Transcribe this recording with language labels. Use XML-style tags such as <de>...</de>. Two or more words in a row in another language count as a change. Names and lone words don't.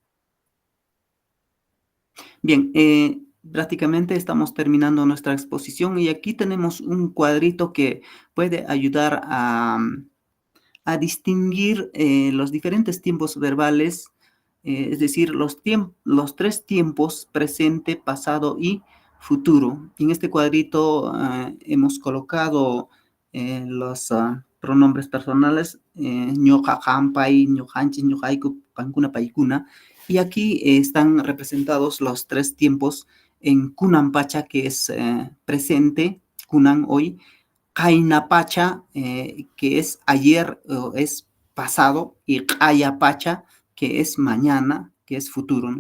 <es>Bien, prácticamente estamos terminando nuestra exposición y aquí tenemos un cuadrito que puede ayudar a distinguir los diferentes tiempos verbales, es decir, los tres tiempos: presente, pasado y futuro. En este cuadrito hemos colocado los pronombres personales,</es> <qu>ñoqa, jampai, ñojanchis, ñojaiku, pancuna, paicuna,</qu> <es>y aquí están representados los tres tiempos en kunanpacha, que es presente, kunan, hoy; Kainapacha, que es ayer o es pasado; y Kayapacha, que es mañana, que es futuro, ¿no?</es>